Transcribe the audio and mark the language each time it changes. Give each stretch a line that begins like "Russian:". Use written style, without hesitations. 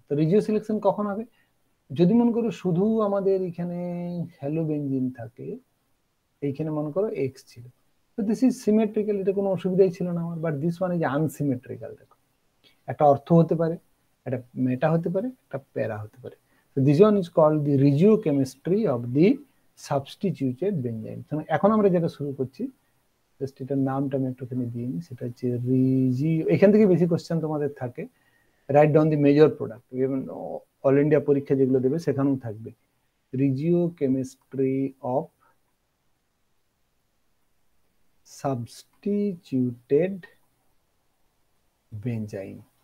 Bangla: তো রিজিও সিলেকশন কখন হবে, যদি মনে করো শুধু আমাদের এখানে হ্যালো বেনজিন থাকে, এইখানে মনে করো এক্স ছিল, তো
English: this is symmetrical,
Bangla: এটা কোনো অসুবিধাই ছিল না আমার,
English: But this one is unsymmetrical.
Bangla: দেখো একটা অর্থ হতে পারে, একটা মেটা হতে পারে, একটা প্যারা হতে পারে।
English: So this one is called the regiochemistry of the substituted benzyne।
Bangla: এখন আমরা যেটা শুরু করছি, জাস্ট এটার নামটা আমি একটুখানি দিয়ে নিই, সেটা হচ্ছে রিজিও। এখান থেকে বেশি কোশ্চেন তোমাদের থাকে,
English: write down the major product,
Bangla: all India পরীক্ষা যেগুলো দেবে সেখানেও থাকবে
English: Regiochemistry of substituted benzene.